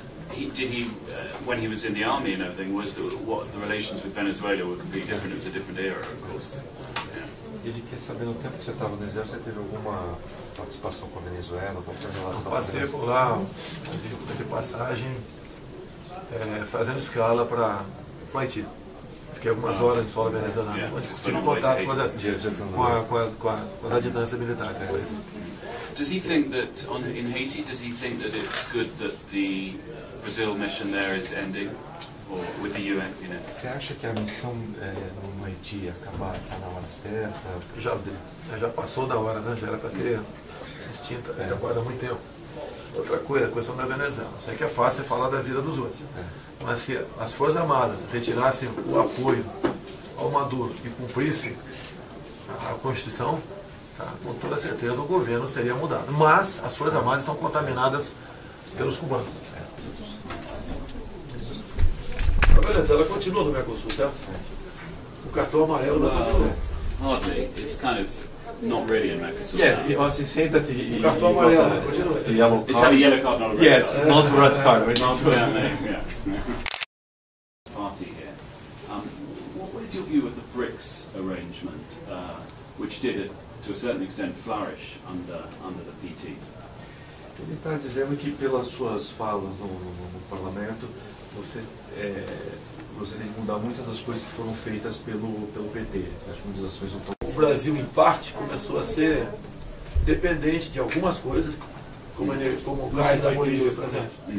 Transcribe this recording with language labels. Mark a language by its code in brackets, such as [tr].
[en] When he was in the army and everything, what the relations with Venezuela were completely different? It was a different era, of course. [pt] Ele quer saber, no tempo que você estava no exército, você teve alguma participação com a Venezuela, qualquer relação? Passei por lá, de passagem, fazendo escala para o Haiti. Fiquei algumas horas em solo venezuelano, onde tive contato com as adjutâncias militares. [en] Does he think that in Haiti? Does he think that it's good that the Brazil mission there is ending, or with the UN? You know. [pt] Você acha que a missão no Haiti acabar na hora certa? Já passou da hora, né? Já era para ter extinta, já guarda muito tempo. Outra coisa, a questão da Venezuela. Sei que é fácil falar da vida dos outros, mas se as Forças Armadas retirassem o apoio ao Maduro e cumprissem a Constituição, com toda certeza o governo seria mudado. Mas as Forças Armadas estão contaminadas pelos cubanos. A Venezuela continua no Mercosul, certo? O cartão amarelo não continua. [en] Hardly. It's kind of not really in Mercosur. Yes, he wants to say that he got a yellow card. It's had a yellow card, not a red yes, card. not a red card. Party here. What is your view of the BRICS arrangement, which did, to a certain extent, flourish under the PT? [pt] Ele está dizendo que pelas suas falas no parlamento, você tem que mudar muitas das coisas que foram feitas pelo PT. As mobilizações não estão... O Brasil, em parte, começou a ser dependente de algumas coisas, como o gás da Bolívia, por exemplo.